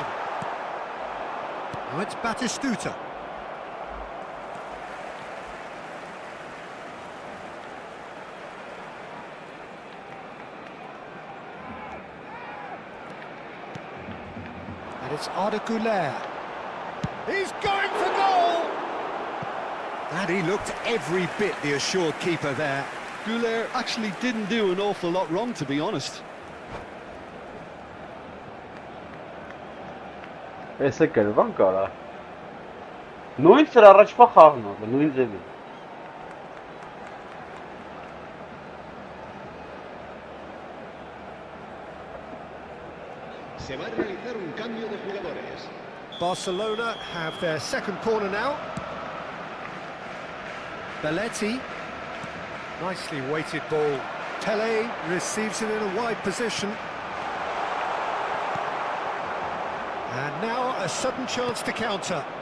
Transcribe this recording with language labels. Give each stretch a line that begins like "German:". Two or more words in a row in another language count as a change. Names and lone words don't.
English: Now it's Batistuta. And it's Arda Güler. He's going for goal! And he looked every bit the assured keeper there. Güler actually didn't do an awful lot wrong, to be honest.
Armenian: Ese կերվան կարա։ Նույն ծր առաջվա խաղն է, նույն ձևի։
Spanish: Se va a realizar un cambio de jugadores.
English: Barcelona have their second corner now. Belletti. Nicely weighted ball. Pele receives it in a wide position. And now a sudden chance to counter.